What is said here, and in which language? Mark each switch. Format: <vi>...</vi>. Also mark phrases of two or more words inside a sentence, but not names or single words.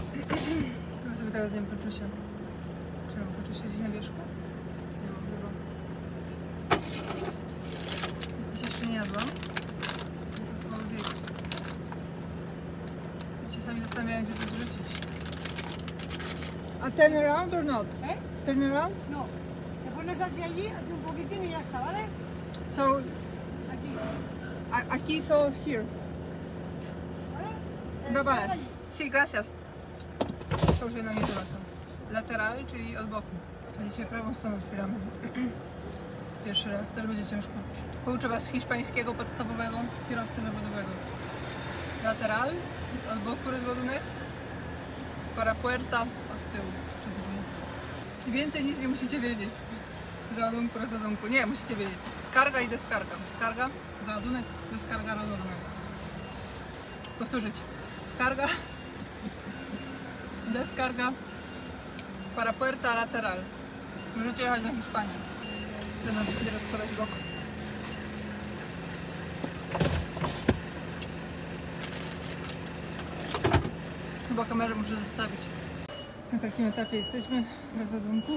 <pl>Chyba sobie teraz zjem poczusia. Czy mam poczusia gdzieś na wierzchu? Nie mam chyba. Nic jeszcze nie jadłam. Co mi pasowało zjeść. Czasami zastanawiają, gdzie to zrzucić.</pl> <en>A turn around or not? Turn around?</en> <es>No, te pones hacia allí, hazte un poquitín y ya está, ¿vale?</es> <en>So,</en> <es>Aquí,</es> <en>aquí so here.</en> <es>¿vale?</es> <en>Bye bye.</en> <es>Sí, gracias.</es> <pl>To już jedno nie zwracam. Lateral, czyli od boku. A dzisiaj prawą stronę otwieramy. Pierwszy raz, też będzie ciężko. Pouczę Was hiszpańskiego podstawowego kierowcy zawodowego. Lateral, od boku rozładunek.</pl> <es>Para puerta,</es> <pl>od tyłu, przez drzwi. I więcej nic nie musicie wiedzieć. Załadunku, rozładunku. Nie, musicie wiedzieć. Karga i deskarga. Karga, załadunek, deskarga, rozładunek. Powtórzyć. Karga, deskarga,</pl> <es>para puerta, lateral.</es> <pl>Możecie jechać na Hiszpanię. Teraz będzie rozkładać bok. Chyba kamerę muszę zostawić. Na takim etapie jesteśmy w rozładunku.</pl>